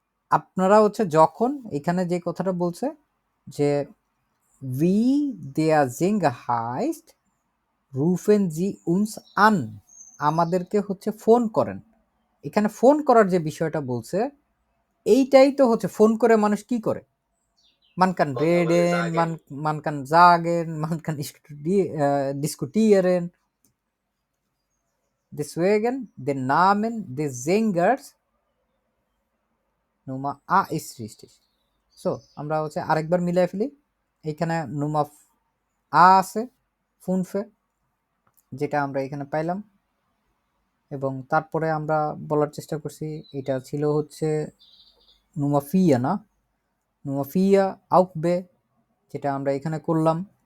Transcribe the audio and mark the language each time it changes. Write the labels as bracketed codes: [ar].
[bn] আপনারা হচ্ছে যখন এখানে যে কথাটা বলছে যে [de] wie der Sänger heißt, rufen Sie uns an, [bn] আমাদেরকে হচ্ছে ফোন করেন। এখানে ফোন করার যে বিষয়টা বলছে এইটাই তো হচ্ছে ফোন করে মানুষ কি করে? [de] Man kann reden, man kann sagen, man kann diskutieren. Deswegen den Namen des Sängers Nummer A ist richtig. [bn] So, আমরা হচ্ছে আরেকবার মিলাই ফেলি। এখানে Nummer A আছে, ফুনফে, যেটা আমরা এখানে পাইলাম, এবং তারপরে আমরা বলার চেষ্টা করছি এটা ছিল হচ্ছে Nummer 4 না, Nummer 4 Aukbe, যেটা আমরা এখানে করলাম।